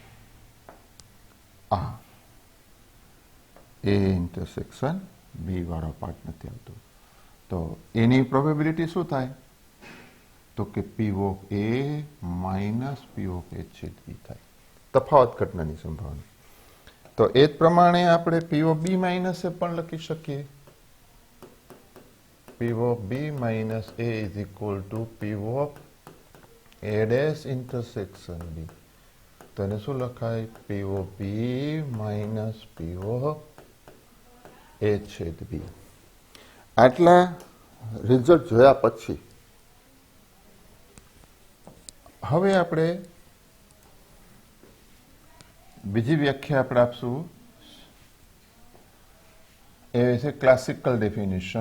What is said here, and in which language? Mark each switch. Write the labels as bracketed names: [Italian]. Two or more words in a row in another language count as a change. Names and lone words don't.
[Gujarati] આ A ઇન્ટરસેક્શન B વાળો પાર્ટ નથી આવતો. તો એની પ્રોબેબિલિટી શું થાય? તો કે [English] P of A minus P of A [Gujarati] છેદ B થાય. તફાવત ઘટનાની સંભાવના. તો એ જ પ્રમાણે આપણે [English] P of B minus [Gujarati] એ પણ લખી શકીએ. [English] P of B માઇનસ A is equal to P of A dash intersection B. [Gujarati] તો એને શું લખાય? [English] P of B minus P of A છેદ B. [Gujarati] આટલા રિઝલ્ટ જોયા પછી હવે આપણે બીજી વ્યાખ્યા આપણે આપશું. એ છે [English] classical definition.